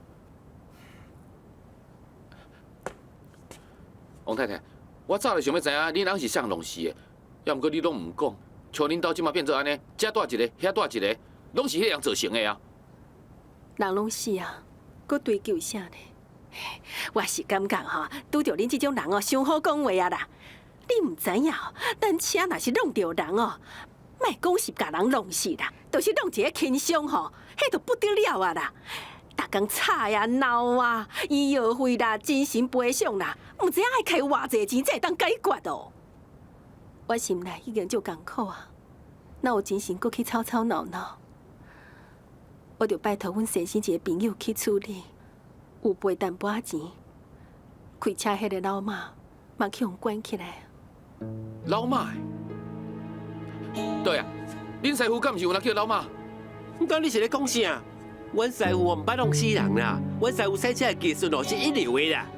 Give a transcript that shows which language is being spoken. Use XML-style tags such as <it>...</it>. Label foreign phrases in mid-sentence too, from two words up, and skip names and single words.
<nan>王太太，我早就想要知影恁翁是啥弄死的，要毋过你拢唔讲，像恁兜即马变做安尼，遮带一个，遐带一个，拢是迄个人造成的啊。人拢死啊，搁追究啥呢？我是感觉吼，拄着恁这种人哦，伤好讲话啊啦。你唔知影，咱车若是弄着人哦，莫讲是甲人弄死啦，就是弄一个轻伤吼，迄就不得了啊啦！逐工吵啊闹啊，医药费啦、精神赔偿啦，唔知影爱开偌济钱才会当解决哦。我心内已经足艰苦啊，哪有精神搁去吵吵闹闹？我就拜托阮先生一个朋友去处理，有赔淡薄仔钱，开车迄个老妈嘛去互关起来。老妈，对啊，恁师傅敢毋是有人叫老妈？咁你是咧讲啥？阮师傅唔捌弄死人啦，阮师傅赛车的技术哦是一流的啦。</nan>